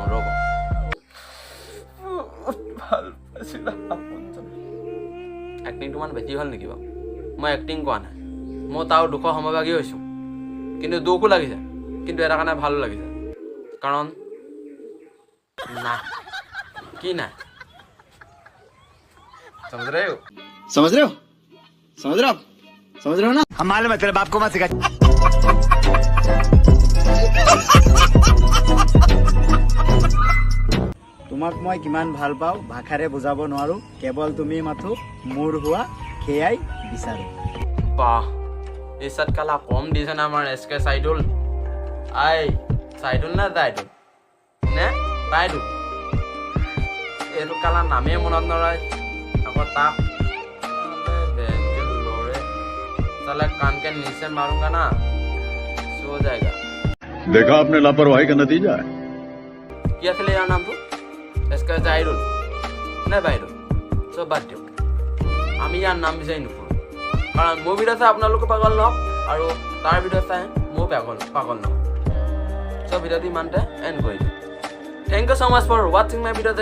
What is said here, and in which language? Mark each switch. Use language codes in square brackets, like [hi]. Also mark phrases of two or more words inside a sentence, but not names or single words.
[as] ৰ'ব, ভাল পাইছিলা আপোনজনে। এক্টিংটো ইমান বেছি হ'ল নেকি বাৰু? মই এক্টিং কৰা নাই, মই তাৰ দুখৰ সমভাগী হৈছোঁ, কিন্তু দুখো লাগিছে, কিন্তু এটা কাৰণে ভালো লাগিছে, কাৰণ নাই কি নাই। [hi] समझ रहे हो ना हम मालूम है तेरे बाप को मत सिखा। [as] তোমাক মই কিমান ভাল পাওঁ ভাষাৰে বুজাব নোৱাৰো, কেৱল তুমি মাথো মোৰ হোৱা সেয়াই বিচাৰো। বাহ, এই চাত কালা কম দিছে না আমাৰ এছ কে চাইদুল। আই চাইদুল না জাইদুল নে বাইদুল, এইটো কালা নামেই মনত নৰয়। আকৌ তাক লৰে চালে [hi] कान के नीचे मारूंगा ना सो जाएगा। देखा आपने लापरवाही का नतीजा है। [as] কি আছিলে ইয়াৰ নামটো? এছ কে জাইদুল নে বাইদুল, চব বাদ দিয়ক, আমি ইয়াৰ নাম বিচাৰি নুফুৰোঁ, কাৰণ মোৰ ভিডিঅ' চাই আপোনালোকে পাগল নহওক আৰু তাৰ ভিডিঅ' চাই ময়ো পাগল নহওক। চব ভিডিঅ'টো ইমানতে এণ্ড কৰি দিওঁ। [en] Thank you so much for watching my video'.